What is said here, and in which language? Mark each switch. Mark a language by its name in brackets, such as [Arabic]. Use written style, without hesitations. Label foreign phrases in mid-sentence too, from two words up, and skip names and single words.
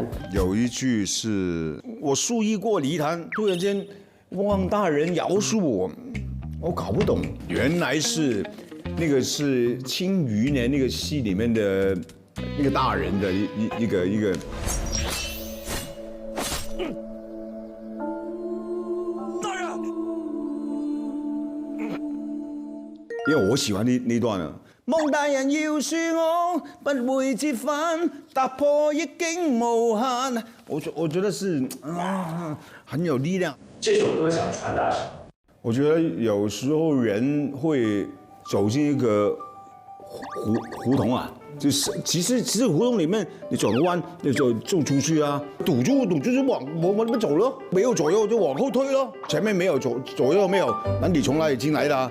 [Chinese] 有一句是我数亿过泥潭，突然间汪大人饶恕我搞不懂，原来是那个是《庆余年》那个戏里面的那个大人的一个。因为我喜欢那段啊，望大人饒恕我，不會折返，踏破逆境無限。我覺得是很有力量。這首歌想傳達什麼？我覺得有時候人會走進一個胡同啊，就是其實胡同裡面你轉個彎，你就出去啊，堵住就往那邊走咯，沒有左右就往後退咯，前面沒有左右沒有，那你從哪裡進來的啊？